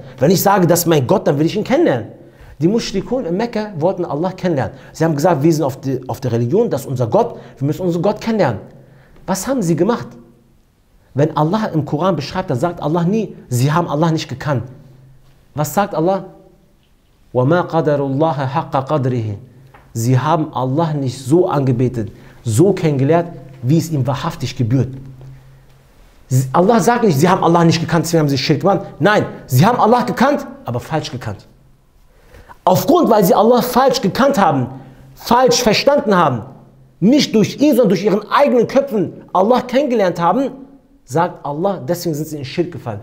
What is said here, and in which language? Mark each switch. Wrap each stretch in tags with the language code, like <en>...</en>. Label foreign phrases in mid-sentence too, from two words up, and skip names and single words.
<de>Wenn ich sage, das ist mein Gott, dann will ich ihn kennenlernen. Die Mushrikun in Mekka wollten Allah kennenlernen. Sie haben gesagt, wir sind auf der Religion, das ist unser Gott, wir müssen unseren Gott kennenlernen. Was haben sie gemacht? Wenn Allah im Koran beschreibt, dann sagt Allah nie, sie haben Allah nicht gekannt. Was sagt Allah?</de> <ar>وَمَا قَدَرُ اللَّهَ حَقَّ قَدْرِهِ.</ar> <de>Sie haben Allah nicht so angebetet, so kennengelernt, wie es ihm wahrhaftig gebührt. Allah sagt nicht, sie haben Allah nicht gekannt, deswegen haben sie Schirk gemacht. Nein, sie haben Allah gekannt, aber falsch gekannt. Aufgrund, weil sie Allah falsch gekannt haben, falsch verstanden haben, nicht durch ihn, sondern durch ihren eigenen Köpfen Allah kennengelernt haben, sagt Allah, deswegen sind sie in Schirk gefallen.</de>